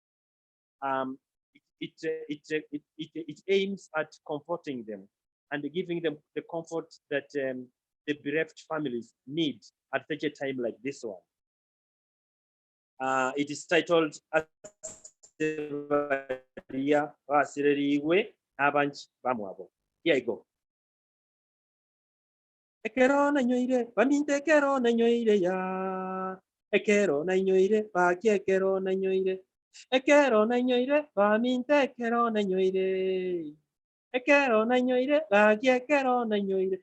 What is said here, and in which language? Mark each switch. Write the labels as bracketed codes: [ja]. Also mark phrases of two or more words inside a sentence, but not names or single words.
[en] It aims at comforting them and giving them the comfort that the bereft families need at such a time like this one. It is titled Here I go. [guz] Ekero na nyoire, baminte ekero na nyoire ya. Ekero na nyoire, baki ekero na nyoire. Ekero na nyoire, baminte ekero na nyoire. Ekero na nyoire, baki ekero na nyoire.